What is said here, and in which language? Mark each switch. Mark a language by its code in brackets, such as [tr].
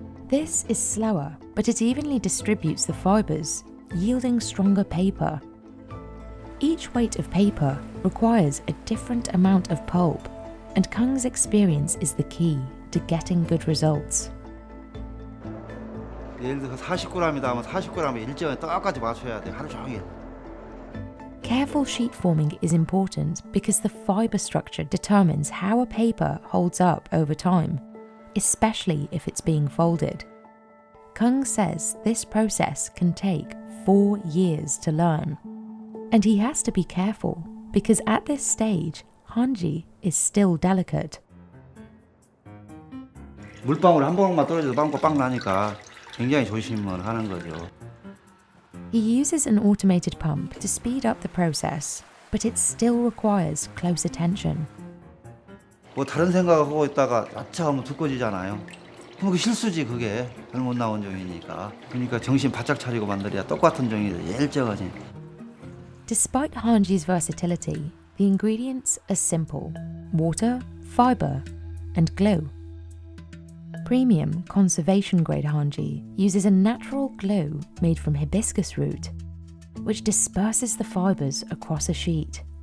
[en] This is slower, but it evenly distributes the fibres, yielding stronger paper. Each weight of paper requires a different amount of pulp, and Kang's experience is the key to getting good results. [ko] 예를 들어서 40g이다 하면 40g의 일정에 똑같이 맞춰야 돼. 하루 종일. [en] Careful sheet forming is important because the fibre structure determines how a paper holds up over time, especially if it's being folded. Kung says this process can take 4 years to learn. And he has to be careful because at this stage, hanji is still delicate. [ko] 물방울 한 방울만 떨어져도 빵꾸 빵 나니까 굉장히 조심을 하는 거죠. [en] He uses an automated pump to speed up the process, but it still requires close attention. [ko] 뭐 다른 생각하고 있다가 아차하면 두꺼워지잖아요. 그럼 그 실수지 그게 잘못 나온 종이니까. 그러니까 정신 바짝 차리고 만들어야 똑같은 종이를 일정하지. [en] Despite hanji's versatility, the ingredients are simple: water, fibre, and glue. Premium conservation-grade hanji uses a natural glue made from hibiscus root, which disperses the fibres across a sheet.